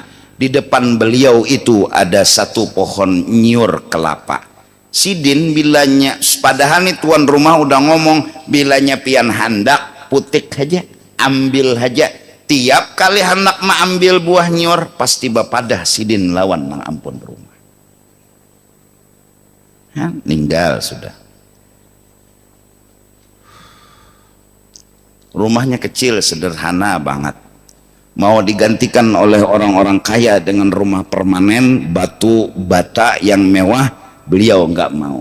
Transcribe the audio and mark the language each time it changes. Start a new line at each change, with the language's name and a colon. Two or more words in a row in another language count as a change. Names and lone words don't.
Indonesian: Di depan beliau itu ada satu pohon nyur kelapa.
Banjar: Sidin bilanya,
Indonesian: padahal nih tuan rumah udah ngomong,
Banjar: bilanya pian hendak putik aja, ambil aja. Tiap kali hendak ambil buah nyur, pasti bapadah Sidin lawan nang ampun rumah. Ninggal sudah.
Indonesian: Rumahnya kecil sederhana banget, mau digantikan oleh orang-orang kaya dengan rumah permanen batu bata yang mewah, beliau nggak mau.